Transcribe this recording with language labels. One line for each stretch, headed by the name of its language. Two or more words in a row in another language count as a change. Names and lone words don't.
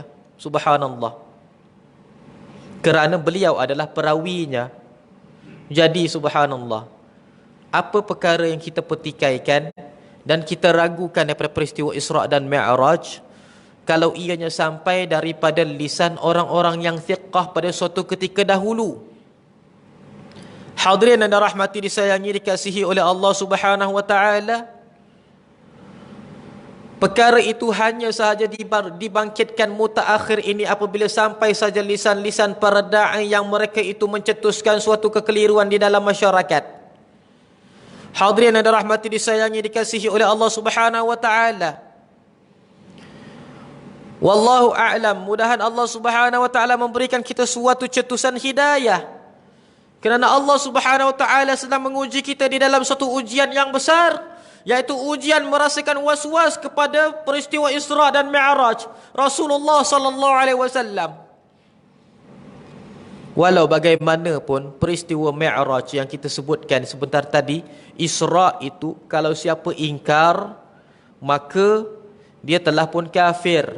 Malay: Subhanallah. Kerana beliau adalah perawinya. Jadi subhanallah, apa perkara yang kita petikaikan dan kita ragukan daripada peristiwa Isra' dan Mi'raj, kalau ianya sampai daripada lisan orang-orang yang thiqah pada suatu ketika dahulu. Hadirin dan rahmati disayangi dikasihi oleh
Arabic: الله سبحانه وتعالى,
Malay: perkara itu hanya sahaja dibangkitkan mutaakhir ini apabila sampai saja lisan-lisan para da'i yang mereka itu mencetuskan suatu kekeliruan di dalam masyarakat. Hadirin dan rahmati disayangi dikasihi oleh
Arabic: الله سبحانه وتعالى. والله أعلم.
Malay: Mudahan
Arabic: الله سبحانه وتعالى
Malay: memberikan kita suatu cetusan hidayah. Kerana
Arabic: الله سبحانه وتعالى
Malay: sedang menguji kita di dalam suatu ujian yang besar, yaitu ujian merasakan was-was kepada peristiwa Isra dan Mi'raj Rasulullah
Arabic: صلى الله عليه وسلم.
Malay: Walau bagaimanapun peristiwa Mi'raj yang kita sebutkan sebentar tadi, Isra itu kalau siapa ingkar, maka dia telah pun kafir.